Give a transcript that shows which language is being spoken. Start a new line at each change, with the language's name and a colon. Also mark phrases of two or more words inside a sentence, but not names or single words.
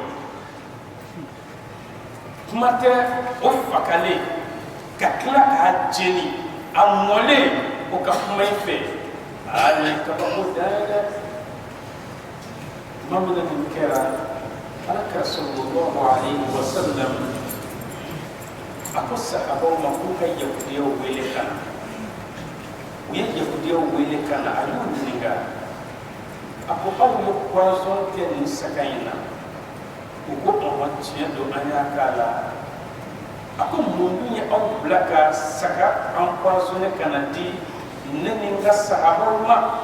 Bambara: kuma tɛ o fakalen ka tila k'a jeni a mɔlen o ka kuma in fɛ nin ye kabako dan ye dɛ tuma min na nin kɛra alakira
Arabic: صلى الله عليه وسلم
Bambara: a ko sahabaw ma k'u ka yahudiyaw wele ka na u ye yahudiyaw wele ka na a y'u ɲininka a ko aw ye poison kɛ nin saga in na u ko tiɲɛ don an y'a k'a la a ko mun dun ye aw bila ka saga empoisonné ka na di ne ni n ka sahabaw ma